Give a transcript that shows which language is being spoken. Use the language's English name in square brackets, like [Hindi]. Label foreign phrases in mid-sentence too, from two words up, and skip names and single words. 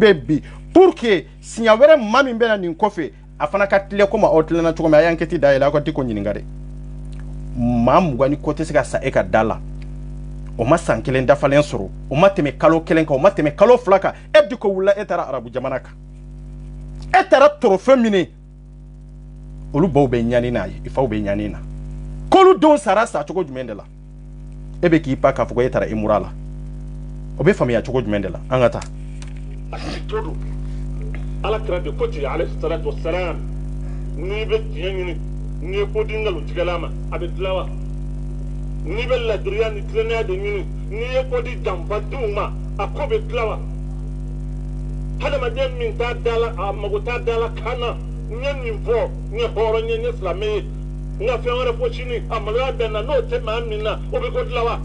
[Bambara] bɛ bi [French] pour que [Bambara] siɲɛ wɛrɛ maa min bɛna nin kɔfɛ a fana ka tile komi aw tilenna cogo min a ye enquête dayɛlɛ aw ka Diko ɲininka dɛ maa 20 ni kɔ tɛ se ka sa e ka da la o ma san kelen dafalen sɔrɔ o ma tɛmɛ kalo kelen kan o ma tɛmɛ kalo 2 kan e Diko wulila e taara arabu jamana kan e taara trophée minɛ olu baw bɛ ɲani n'a ye i faw bɛ ɲani na k'olu denw sara sa cogo jumɛn de la e bɛ k'i pa k'a fɔ ko e taara Imura la o bɛ faamuya cogo jumɛn de la an ka taa ala kira de ko ten [Arabic] عليه الصلاة والسلام [Bambara] n'i bɛ tiɲɛ ɲini n'i ye ko di nkalontigɛla ma a bɛ dilan wa n'i bɛ ladiriya ni tilennenya de ɲini n'i ye ko di janfadenw ma a ko bɛ dilan wa hadamaden min t'a da la a mago t'a da la kan na n ye nin fɔ n ye hɔrɔn ye n ye silamɛ ye n ka fɛn wɛrɛ fɔ sini a maloya bɛ n na n'o tɛ maa min na o bɛ ko dilan wa.